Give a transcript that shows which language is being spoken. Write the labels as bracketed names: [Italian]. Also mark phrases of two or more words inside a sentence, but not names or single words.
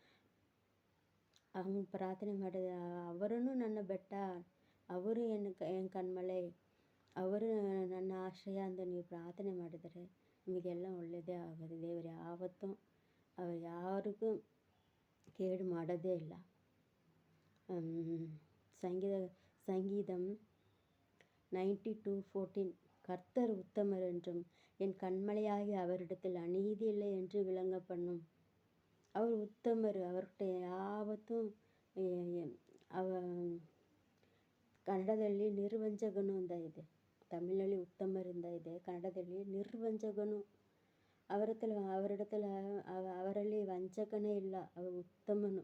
[Kannada] ಹಂಗೆ ಪ್ರಾರ್ಥನೆ ಮಾಡಿದ ಅವರೂ ನನ್ನ ಬೆಟ್ಟ, ಅವರು ಏನು ಕಣ್ಮಲೆ, ಅವರು ನನ್ನ ಆಶ್ರಯ ಅಂತ ನೀವು ಪ್ರಾರ್ಥನೆ ಮಾಡಿದರೆ ನಿಮಗೆಲ್ಲ ಒಳ್ಳೆಯದೇ ಆಗೋದು. ದೇವರು ಯಾವತ್ತೂ ಯಾರಿಗೂ ಕೇಡು ಮಾಡೋದೇ ಇಲ್ಲ. [Tamil] சங்கீதம் 92:14 கர்த்தர் உத்தமர் என்றும் என் கண்மலையாகி அவரிடத்தில் அநீதி இல்லை என்று விளங்க பண்ணும். அவர் உத்தமர். [Kannada] அவர்கிட்ட ಯಾವತ್ತೂ ಕನ್ನಡದಲ್ಲಿ ನಿರ್ವಂಚಕನು ಅಂತ ಇದೆ, ತಮಿಳಿನಲ್ಲಿ ಉತ್ತಮರಿಂದ ಇದೆ, ಕನ್ನಡದಲ್ಲಿ ನಿರ್ವಂಚಕನು. ಅವರಲ್ಲಿ ವಂಚಕನೇ ಇಲ್ಲ, ಅವರು ಉತ್ತಮನು.